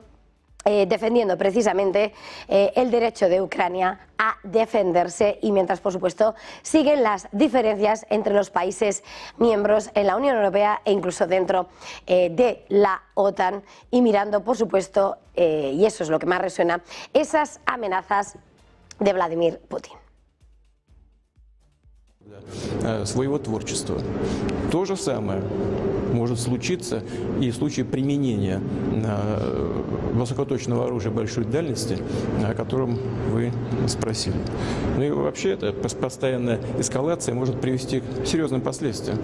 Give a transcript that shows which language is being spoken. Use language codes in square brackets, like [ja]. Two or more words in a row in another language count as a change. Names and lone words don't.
[es] defendiendo precisamente el derecho de Ucrania a defenderse y mientras por supuesto siguen las diferencias entre los países miembros en la Unión Europea e incluso dentro de la OTAN y mirando por supuesto, y eso es lo que más resuena, esas amenazas de Vladimir Putin. [ru] Своего творчества. То же самое может случиться и в случае применения высокоточного оружия большой дальности, о котором вы спросили. Ну и вообще эта постоянная эскалация может привести к серьезным последствиям.